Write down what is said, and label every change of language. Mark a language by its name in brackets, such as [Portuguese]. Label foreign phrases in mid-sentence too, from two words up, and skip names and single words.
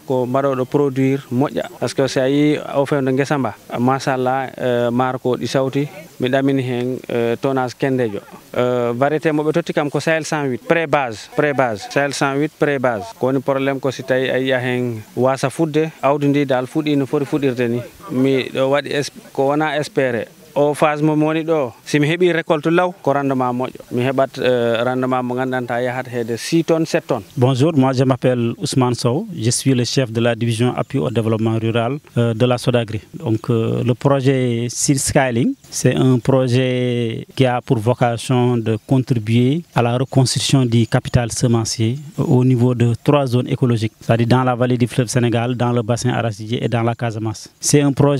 [Fula] ko mbadodo produire moja [French] parce que [Fula] si ayi o fewde ngesamba mashallah marko di sawti mi damini hen tonnage kendejo variété mo be totti kam ko Sahel 108 pré-base Sahel 108 pré-base ko ni problème ko si tay ay hen wasa fudde awdi ndi dal fudi no fori fudirde ni mi do wadi ko wana espérer o phase mo moni do si mi hebi récolte law ko rendement mojo mi hebat rendement mo gandanta yahat hede 6 tonnes 7 tonnes. [French] Bonjour, moi je m'appelle Ousmane Sow, je suis le chef de la division appui au développement rural de la Sodagri. Donc le projet Seed Scaling, c'est un projet qui a pour vocation de contribuer à la reconstruction du capital semencier au niveau de 3 zones écologiques, c'est-à-dire dans la vallée du fleuve Sénégal, dans le bassin arachidier et dans la Casamance.